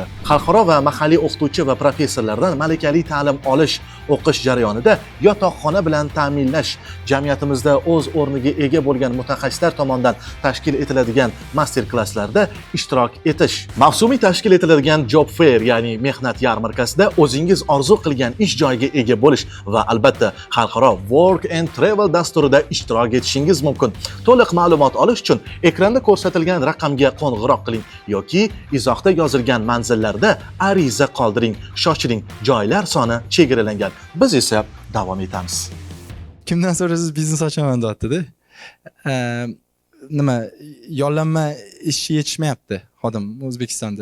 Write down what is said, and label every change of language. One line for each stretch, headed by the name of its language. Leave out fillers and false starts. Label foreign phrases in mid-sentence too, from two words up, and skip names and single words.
Uzbek: Xalqaro va mahalliy o'qituvchi va professorlardan malakali ta'lim olish, o'qish jarayonida yotoqxona bilan ta'minlash, jamiyatimizda o'z o'rniga ega bo'lgan mutaxassislar tomonidan tashkil etiladigan master klasslarda ishtirok etish, mavsumiy tashkil etiladigan
English: job fair,
Uzbek: ya'ni mehnat yarmarkasida o'zingiz orzu qilgan ish joyiga ega bo'lish va albatta xalqaro
English: work and travel
Uzbek: dasturida ishtirok etishingiz mumkin. To'liq ma'lumot olish uchun ekranda ko'rsatilgan raqamga qo'ng'iroq qiling yoki izohda yozilgan manzillarda ariza qoldiring. Shoshiling, joylar soni chegaralangan. Biz esa davom etamiz. Kimdan so'rasiz biznes ochaman deyapti-da. Nima, yollanma ish yetishmayapti xodim O'zbekistonda.